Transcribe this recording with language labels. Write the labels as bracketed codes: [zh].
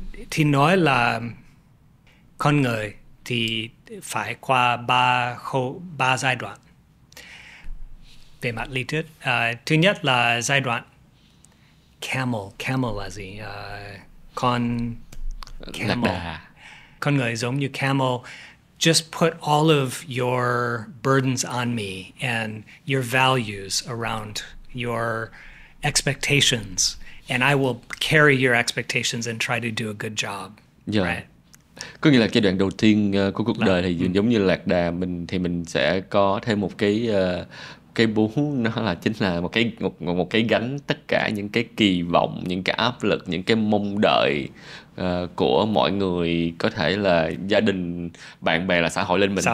[vi] Thì nói là con người thì phải qua ba giai đoạn về mặt lý thuyết. Thứ nhất là giai đoạn camel là gì? Con camel. Con người giống như camel. [en] Just put all of your burdens on me and your values around your expectations, and I will carry your expectations and try to do a good job. Right? [vi] Có nghĩa là giai đoạn đầu tiên của cuộc đời thì giống như lạc đà, mình sẽ có thêm một cái bú, nó chính là một cái gánh tất cả những cái kỳ vọng, những cái áp lực, những cái mong đợi của mọi người, có thể là gia đình, bạn bè, là xã hội lên mình.